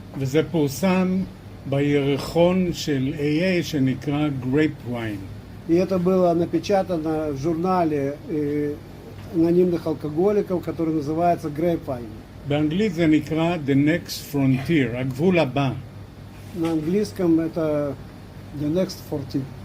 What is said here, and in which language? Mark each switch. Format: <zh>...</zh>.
<he>וזה פורסם בירחון של AA שנקרא Grapevine.</he> <ru>И это было напечатано в журнале анонимных алкоголиков, который называется Grapevine.</ru> <he>באנגלית זה נקרא The Next Frontier, הגבול הבא.</he> <ru>На английском это the next 14.</ru>